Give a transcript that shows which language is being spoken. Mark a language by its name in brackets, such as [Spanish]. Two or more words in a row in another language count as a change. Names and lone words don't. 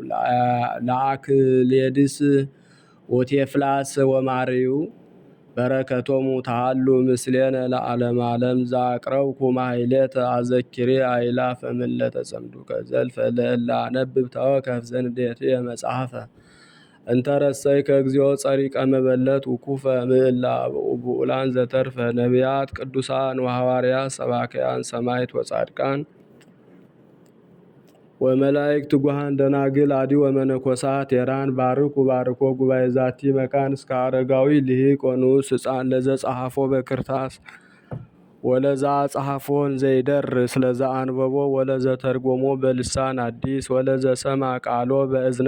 [Geez] ለአክሌድስ ወቴፍላስ ወማርዩ። በረከቶሙ ታሃሉ ምስሌነ ለዓለመ ዓለም። ዘአቅረብኩ ማሕሌተ አዘኪሬ አእላፈ እምእለ ተጸምዱከ ዘልፈ ለእለ አነብብ ተወከፍ ዘንዴትየ መጽሐፈ እንተ ረሰይከ እግዚኦ ጸሪቀ መበለት ውኩፈ እምእለ ብኡላን ዘተርፈ ነቢያት ቅዱሳን ወሐዋርያት ሰባክያን ሰማዕት ወጻድቃን ወመላእክት ትጉሃን ደናግል አዲ ወመነኮሳት ቴራን ባርኩ ባርኮ ጉባኤ ዛቲ መካን እስከ አረጋዊ ልሂቅ ወንዑስ ሕፃን ለዘ ጸሐፎ በክርታስ ወለዛ ጸሐፎን ዘይደርስ ለዛ አንበቦ ወለዘ ተርጎሞ በልሳን አዲስ ወለዘ ሰማ ቃሎ በእዝነ